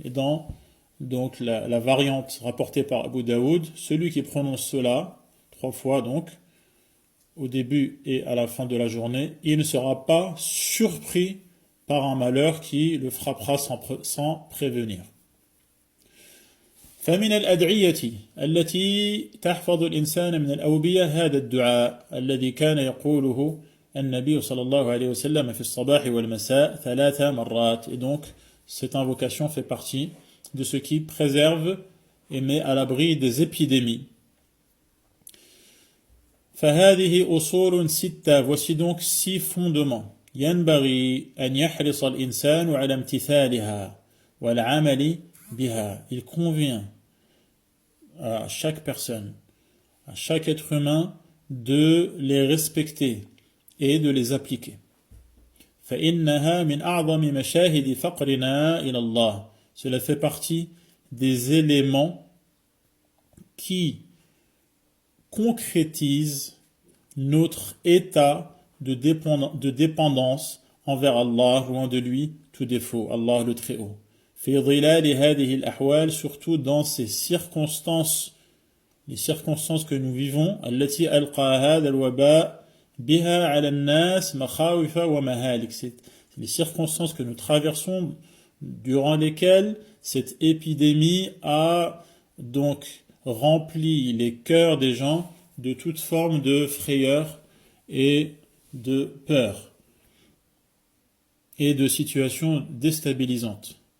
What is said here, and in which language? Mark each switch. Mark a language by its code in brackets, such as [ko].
[fr] Et dans donc la variante rapportée par Abu Daoud, celui qui prononce cela 3 fois donc au début et à la fin de la journée, il ne sera pas surpris par un malheur qui le frappera sans prévenir. [ar] فمن الأدعية التي تحفظ الإنسان من الأوبية هذا الدعاء الذي كان يقوله النبي صلى الله عليه وسلم في الصباح والمساء 3 مرات. [fr] Et donc cette invocation fait partie de ce qui préserve et met à l'abri des épidémies. [ar] فهذه أصول 6. [fr] Voici donc 6 fondements. [ar] ينبغي أن يحرص الإنسان على امتثالها والعمل بها. [fr] Il convient à chaque personne, à chaque être humain, de les respecter et de les appliquer. [ar] فإنها من أعظم مشاهد فقرنا إلى الله. [fr] Cela fait partie des éléments qui concrétise notre état de dépendance envers Allah, loin de lui tout défaut, Allah le Très-Haut. [ar] في ظلال هذه الأحوال, [fr] surtout dans ces circonstances, les circonstances que nous vivons, [ar] التي ألقى هذا الوباء بها على الناس مخاوف ومهالك. [fr] C'est les circonstances que nous traversons durant lesquelles cette épidémie a donc rempli les cœurs des gens de toute forme de frayeur et de peur et de situations déstabilisantes.